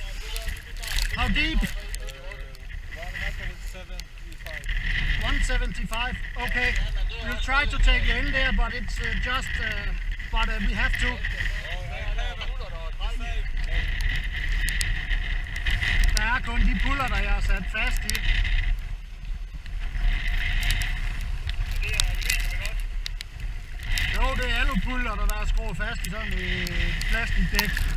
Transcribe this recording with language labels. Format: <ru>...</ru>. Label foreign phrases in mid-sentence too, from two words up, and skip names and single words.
<en>How deep? 175. Okay. We'll try to take you in there, but it's just. But we have to.</en> <da>Der er kun de puller, der jeg har sat fast i. Jo, det er alupuller, der er skruet fast i sådan et plastikdæk.</da>